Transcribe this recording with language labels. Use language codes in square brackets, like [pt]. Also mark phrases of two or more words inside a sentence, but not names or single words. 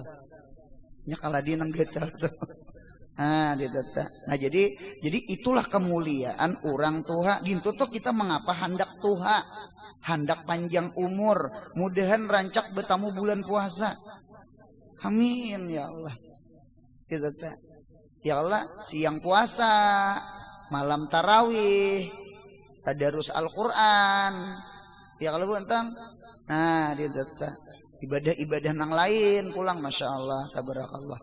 [bjn] Nya kaladi nang getal tuh. Nah, nah jadi itulah kemuliaan orang tuha. Dintu tuh kita mengapa hendak tuha, hendak panjang umur, mudahan rancak betamu bulan puasa. [ar] Amin ya Allah. [bjn] Gitu teh. [id] Ya Allah, siang puasa, malam tarawih, tadarus Al-Qur'an. [bjn] Ya kalau bukan, nah gitu teh. Ibadah-ibadah nang lain pulang, [ar] masya Allah, [bjn] tabarakallah.